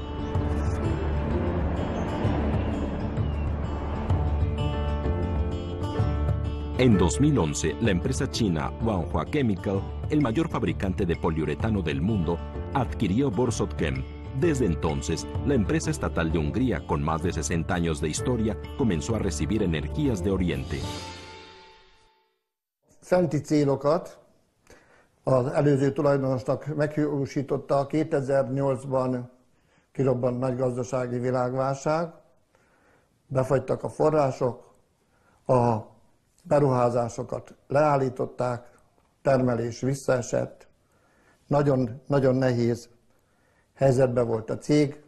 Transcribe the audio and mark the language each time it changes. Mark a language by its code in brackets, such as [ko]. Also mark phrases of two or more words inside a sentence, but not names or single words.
[es] En 2011, la empresa china Wanhua Chemical, el mayor fabricante de poliuretano del mundo, adquirió Borsod-Chem. Desde entonces, la empresa estatal de Hungría, con más de 60 años de historia, comenzó a recibir energías de Oriente. [hu] Fenti célokat az előző tulajdonosnak meghiúsította 2008-ban kirobbant nagy gazdasági világválság, befagytak a források, a beruházásokat leállították, termelés visszaesett, nagyon nehéz helyzetben volt a cég.